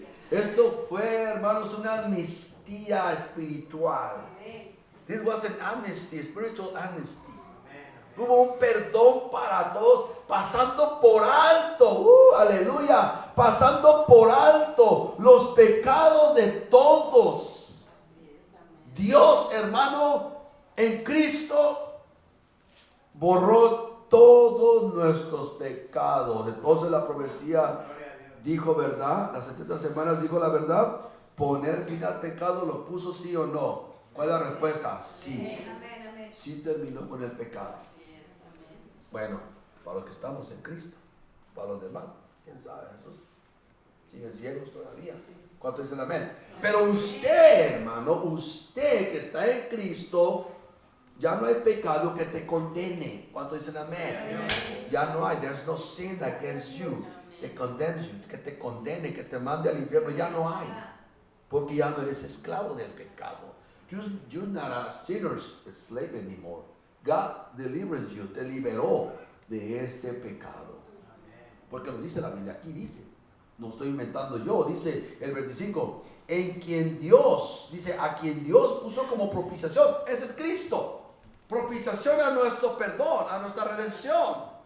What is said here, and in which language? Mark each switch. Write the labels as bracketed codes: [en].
[es] Esto fue, hermanos, una amnistía espiritual. [en] This was an amnesty, spiritual amnesty. [es] Hubo un perdón para todos, pasando por alto, aleluya, pasando por alto los pecados de todos. Dios, hermano, en Cristo borró todos nuestros pecados. Entonces la profecía dijo verdad, las 70 semanas dijo la verdad, poner fin al pecado, ¿lo puso sí o no? ¿Cuál es la respuesta? Sí. Sí terminó con el pecado. Bueno, para los que estamos en Cristo, para los demás, quién sabe, Jesús, siguen ciegos todavía. ¿Cuánto dicen amén? Pero usted, hermano, usted que está en Cristo, ya no hay pecado que te condene. ¿Cuánto dicen amén? Ya no hay, [en] there's no sin against you, that condemns you, [es] que te condene, que te mande al infierno, ya no hay. Porque ya no eres esclavo del pecado. [en] You're not a sinner's slave anymore. God delivers you, [es] te liberó de ese pecado. Porque lo dice la Biblia, aquí dice, no estoy inventando yo, dice el 25, en quien Dios, dice, a quien Dios puso como propiciación, ese es Cristo, propiciación a nuestro perdón, a nuestra redención,